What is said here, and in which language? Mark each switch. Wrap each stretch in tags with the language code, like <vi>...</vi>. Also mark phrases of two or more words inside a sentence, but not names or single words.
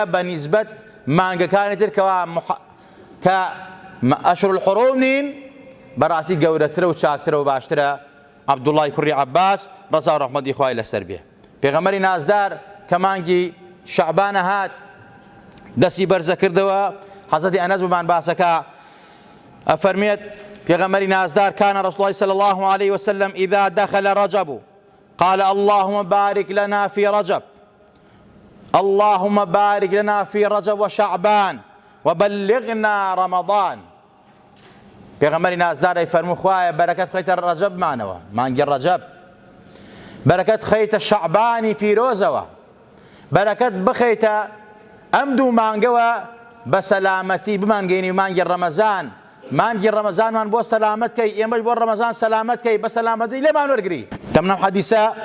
<ckb>بەنیسبەت مانگەکانی تر کە</ckb> <ar>ئەشهور الحوروم</ar> <ckb>نین بەڕاستی گەورەترە و چاکترە و باشترە عەبدوڵای کوڕی عەباس ڕەزا و ڕەحمەتی خوای لەسەر بێ پێغەمبەری نازدار کە مانگی شەعبانە هات دەستی بەرزە کردەوە حەزەتی ئەنەس بمان باسەکە ئەفەرمێت پێغەمبەری نازدار</ckb> <ar>كان رسول الله صلى الله عليه وسلم إذا دخل رجب قال اللهم بارك لنا في رجب اللهم بارك لنا في رجب وشعبان وبلغنا رمضان</ar> <ckb>پێغەمبەری نازدار فەرموو خوایە بەرەکەت بخەیتە ڕەجەبمانەوە مانگی ڕەجەب بەرەکەت بخەیتە شەعبانی پیرۆزەوە بەرەکەت بخەیتە ئەم دوو مانگەوە بە سەلامەتی بمانگەینی مانگی ڕەمەزان مانگی ڕەمەزانمان بۆ سەلامەت کەی ئێمەش بۆ ڕەمەزان سەلامەت کەی بە سەلامەتی لێمان وەرگری تەمنەم حەدیسە</ckb>